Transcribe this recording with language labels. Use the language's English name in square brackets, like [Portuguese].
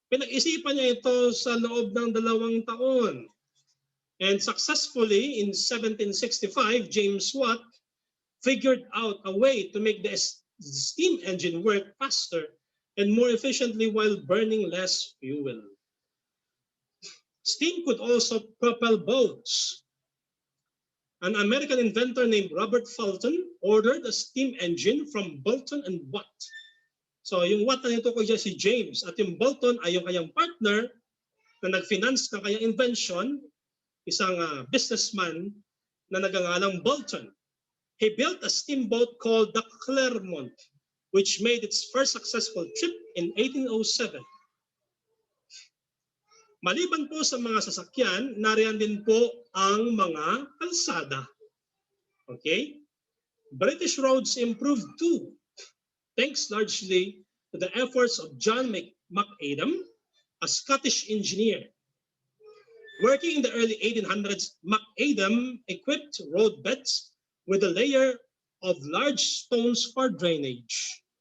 [Filipino] Pinag-isipan niya ito sa loob ng 2 taon. [English] And successfully, in 1765, James Watt figured out a way to make the steam engine work faster and more efficiently while burning less fuel. Steam could also propel boats. An American inventor named Robert Fulton ordered a steam engine from Boulton and Watt. [Filipino] So yung Watt na ito ko dyan si James at yung Boulton ay yung kanyang partner na nag-finance ng kanyang invention, isang businessman na nagangalang Boulton. [English] He built a steamboat called the Clermont, which made its first successful trip in 1807. [Filipino] Maliban po sa mga sasakyan, nariyan din po ang mga kalsada. [English] Okay? British roads improved too, thanks largely to the efforts of John McAdam, a Scottish engineer. Working in the early 1800s, McAdam equipped road beds with a layer of large stones for drainage.